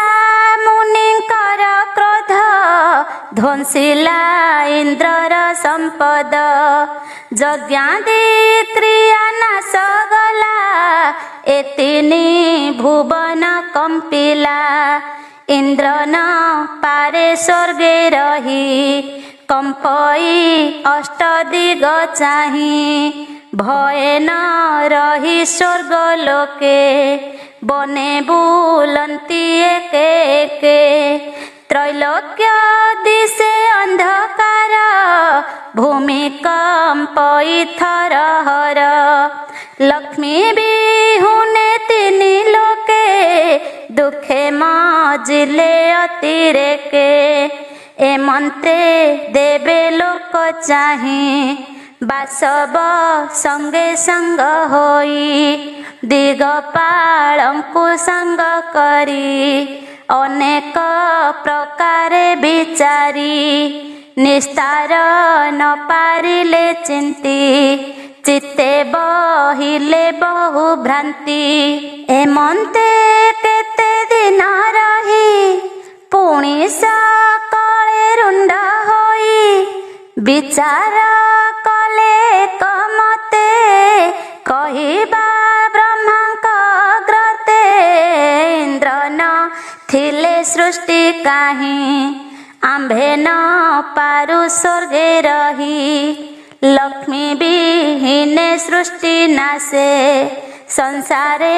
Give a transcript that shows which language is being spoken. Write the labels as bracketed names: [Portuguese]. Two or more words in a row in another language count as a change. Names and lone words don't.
[Odia] ମୁନିକର କ୍ରୋଧ ଧ୍ୱଂସିଲା ଇନ୍ଦ୍ରର ସମ୍ପଦ ଯଜ୍ଞାଦି କ୍ରିୟା ନାଶ ଗଲା ଏତିନି ଭୁବନ କମ୍ପିଲା ଇନ୍ଦ୍ର ନ ପାରେ ସ୍ୱର୍ଗେ ରହି କମ୍ପଇ ଅଷ୍ଟ ଦିଗ ଚାହିଁ ଭୟ ନ ରହି ସ୍ୱର୍ଗ ଲୋକେ ବନେ ବୁଲନ୍ତି ଏକେ ଏକେ ତ୍ରୈଲୋକ୍ୟ ଦିଶେ ଅନ୍ଧକାର ଭୂମିକମ୍ପଇ ଥରହର ଲକ୍ଷ୍ମୀ ବିହୁନେ ତିନି ଲୋକେ ଦୁଖେ ମଜିଲେ ଅତିରେକେ ଏମନ୍ତେ ଦେବେ ଲୋକ ଚାହିଁ ବାସବ ସଙ୍ଗେ ସଙ୍ଗ ହୋଇ ଦିଗପାଳଙ୍କୁ ସଙ୍ଗ କରି ଅନେକ ପ୍ରକାରେ ବିଚାରି ନିସ୍ତାର ନ ପାରିଲେ ଚିନ୍ତି ଚିତ୍ତେ ବହିଲେ ବହୁ ଭ୍ରାନ୍ତି ଏମନ୍ତେ କେତେ ଦିନ ରହି ପୁଣି ସକଳେ ରୁଣ୍ଡ ହୋଇ ବିଚାର କଲେ କମତେ କହିବା ବ୍ରହ୍ମାଙ୍କ ଅଗ୍ରତେ ଇନ୍ଦ୍ର ନ ଥିଲେ ସୃଷ୍ଟି କାହିଁ ଆମ୍ଭେ ନ ପାରୁ ସ୍ୱର୍ଗେ ରହି ଲକ୍ଷ୍ମୀ ବିହୀନେ ସୃଷ୍ଟି ନାଶେ ସଂସାରେ